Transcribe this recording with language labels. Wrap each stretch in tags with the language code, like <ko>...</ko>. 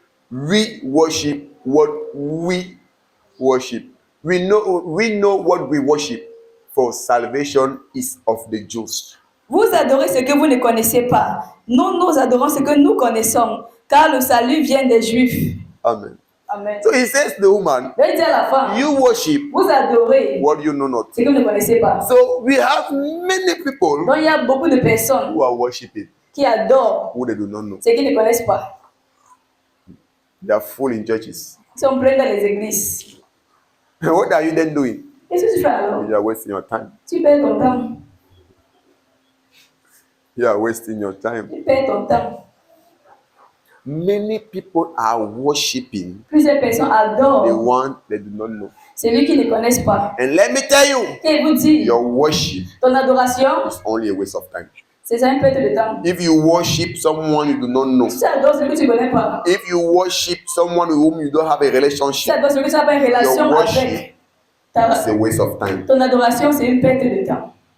<en>We worship what we worship. We know what we worship, for salvation is of the Jews.</en> <fr>Vous adorez ce que vous ne connaissez pas. Nous adorons ce que nous connaissons, car le salut vient des Juifs.</fr> <en>Amen.</en> <fr>Amen.</fr> <en>So he says to the woman,</en> <fr>Je vais dire à la femme,</fr> <en>you worship</en> <fr>vous adorez</fr> <en>what you know not.</en> <fr>ce que vous ne connaissez pas.</fr> <en>So we have many people</en> <fr>Donc il y a beaucoup de personnes</fr> <en>who are worshiping</en> <fr>qui adorent</fr> <en>who they do not know.</en> <fr>ce qu'ils ne connaissent pas.</fr> <en>They are full in churches.</en> <fr>Ils sont pleins dans les églises.</fr> <en>What are you then doing?</en> <fr>Qu'est-ce que tu fais alors?</fr> <en>You are wasting your time.</en> <fr>Tu perds ton temps.</fr> <en>You are wasting your time.</en> <fr>Tu perds ton temps.</fr> <en>Many people are worshiping</en> <fr>Plusieurs personnes</fr> <en>the</en> <fr>adorent</fr> <en>one they do not know.</en> <fr>celui qu'ils ne connaissent pas.</fr> <en>And let me tell you,</en> <fr>Et vous dit,</fr> <en>your worship</en> <fr>ton adoration,</fr> <en>is only a waste of time.</en> <fr>c'est un perte de temps.</fr> <en>If you worship someone you do not know,</en> <fr>Si tu adores celui que tu ne connais pas,</fr> <en>if you worship someone with whom you don't have a</en> <fr>si tu</fr> <en>relationship,</en> <fr>adores celui que tu n'as pas une relation</fr> <en>your worship</en> <fr>avec,</fr> <en>it's a waste of time.</en> <fr>ton adoration, c'est une perte de temps.</fr>